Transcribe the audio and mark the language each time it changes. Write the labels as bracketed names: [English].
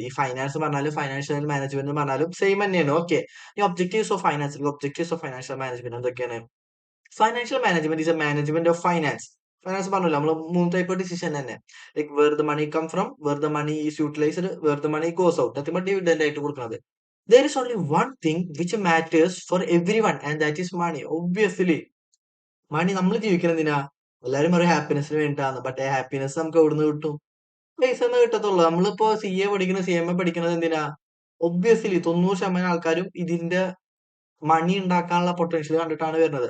[Malayalam] ഈ ഫൈനാൻസ് പറഞ്ഞാലും financial management പറഞ്ഞാലും സെയിം തന്നെയാണ്. ഓക്കെ. ഈ ഒബ്ജക്റ്റീവ്സ് ഓഫ് [English] Financial management എന്തൊക്കെയാണ്? Financial management is a management of finance. [Malayalam] Finance പറഞ്ഞല്ലോ നമ്മൾ മൂന്ന് ടൈപ്പ് ഡിസിഷൻ തന്നെ. [English] Like where the money come from, where the money is utilised, where the money goes out. Nothing but [Malayalam] dividend ആയിട്ട് കൊടുക്കുന്നത്. [English] There is only one thing which matters for everyone and that is money. [Malayalam] Obviously, മണി നമ്മൾ ജീവിക്കണം എന്തിനാ? എല്ലാരും പറയും ഹാപ്പിനെസ്സിന് വേണ്ടിയിട്ടാണ്. But happiness നമുക്ക് എവിടുന്ന് കിട്ടും? പൈസ നിന്ന് കിട്ടത്തുള്ളൂ. നമ്മളിപ്പോ CA പഠിക്കുന്ന CMA പഠിക്കുന്നത് എന്തിനാ? ഒബ്വിയസ്ലി 90% ആൾക്കാരും ഇതിന്റെ മണി ഉണ്ടാക്കാനുള്ള പൊട്ടൻഷ്യൽ കണ്ടിട്ടാണ് വരുന്നത്.